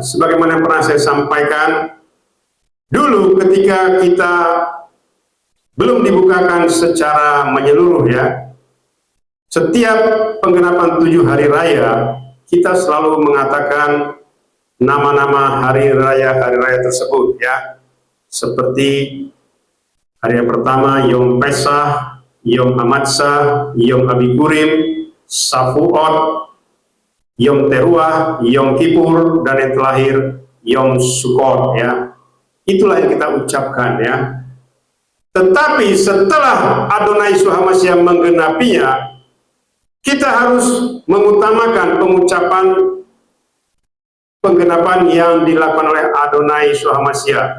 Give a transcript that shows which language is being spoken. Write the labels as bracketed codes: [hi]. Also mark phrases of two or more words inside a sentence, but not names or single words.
[id] Sebagaimana pernah saya sampaikan dulu ketika kita belum dibukakan secara menyeluruh, ya. Setiap penggenapan 7 hari raya, kita selalu mengatakan nama-nama hari raya tersebut, ya. Seperti hari yang pertama Yom Pesach, Yom Hamatzah, Yom Abikurim, Shavuot, Yom Teruah, Yom Kippur, dan yang terakhir Yom Sukkot, ya. Itulah yang kita ucapkan, ya. Tetapi setelah Adonai Yeshua HaMashiach menggenapinya, kita harus mengutamakan pengucapan penggenapan yang dilakukan oleh Adonai Yeshua HaMashiach.